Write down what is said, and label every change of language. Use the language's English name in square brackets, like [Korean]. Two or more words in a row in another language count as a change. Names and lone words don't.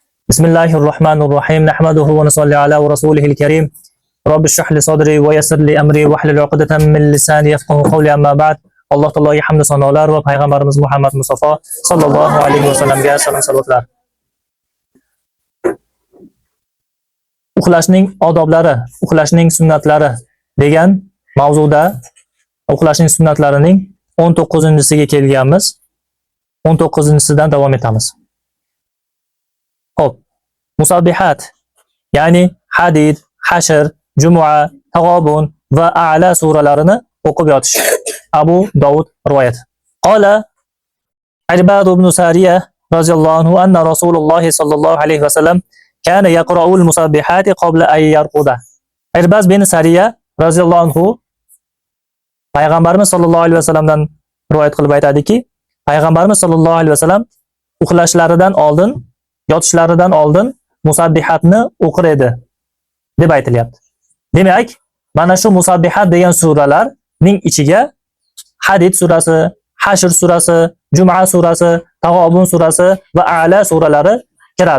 [Arabic] بسم الله الرحمن الرحيم. نحمده ونصلي على رسوله الكريم. رب اشرح لي صدري ويسر لي أمري واحلل عقدة من لساني يفقهوا قولي أما بعد. [Uzbek] Alloh taologa hamd va sanolar va payg'ambarimiz Muhammad Mustafa [Arabic] صلى الله عليه وسلم [Uzbek] salom salvatlar. Uxlashning odoblari, uxlashning sunnatlari degan mavzuda uxlashning sunnatlarining 19-siga kelganmiz. 19-sidan davom etamiz. Xo'p, musabbihat, ya'ni Hadid, Hashr, Jumu'a, Tag'obun va A'la suralarini o'qib yotish. Abu Dovud rivoyat. [Arabic] قال عرباض بن سارية رضي الله عنه أن رسول الله صلى الله عليه وسلم كان يقرأ المسبحات قبل أن يرقد. [Uzbek] Irbad bin Sariya [Arabic] رضي الله عنه [Uzbek] payg'ambarimiz [Arabic] صلى الله عليه وسلم [Uzbek] rivoyat qilib aytadiki, payg'ambarimiz [Arabic] صلى الله عليه وسلم [Uzbek] uxlashlaridan oldin, yotishlaridan oldin musabbihatni o'qir edi deb aytilyapti. Demak, mana shu musabbihat degan suralarning ichiga Hadid surasi, Hashr surasi, Jumu'a surasi, Tag'obun surasi va A'la suralari kiradi.